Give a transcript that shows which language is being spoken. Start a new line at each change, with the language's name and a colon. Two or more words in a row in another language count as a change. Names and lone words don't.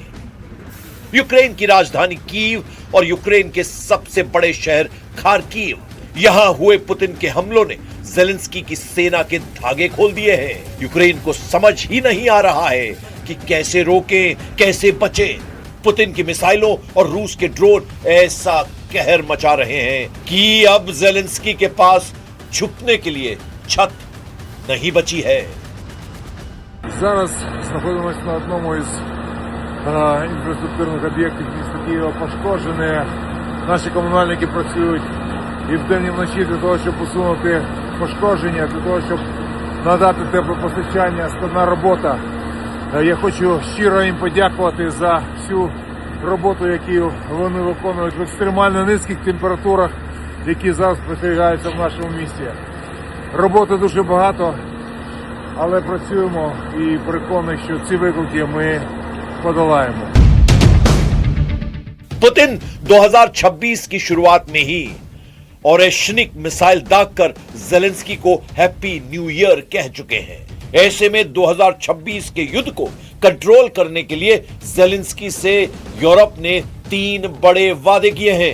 Hindi: यूक्रेन की राजधानी कीव और यूक्रेन के सबसे बड़े शहर खार्किव, यहां हुए पुतिन के हमलों ने ज़ेलेंस्की की सेना के धागे खोल दिए हैं। यूक्रेन को समझ ही नहीं आ रहा है कि कैसे रोकें, कैसे बचें। पुतिन की मिसाइलों और रूस के ड्रोन ऐसा कहर मचा रहे हैं कि अब ज़ेलेंस्की के पास छुपने के लिए छत नहीं बची है।
Ukrainian: Зараз знаходимося на одному із інфраструктурних об'єктів міста Києва. Пошкоджені. Наші комунальники працюють і вдень, і вночі для того, щоб усунути пошкодження, для того, щоб надати теплопостачання. Складна робота. Я хочу щиро їм подякувати за всю роботу, яку вони виконують в екстремально низьких температурах, які зараз спостерігаються в нашому місті. Роботи дуже багато, але працюємо і переконані, що ці виклики ми подолаємо।
Hindi: पुतिन 2026 की शुरुआत में ही ओरेशनिक मिसाइल दागकर ज़ेलेंस्की को
English: Happy New Year
Hindi: कह चुके हैं। ऐसे में 2026 के युद्ध को कंट्रोल करने के लिए ज़ेलेंस्की से यूरोप ने 3 बड़े वादे किए हैं।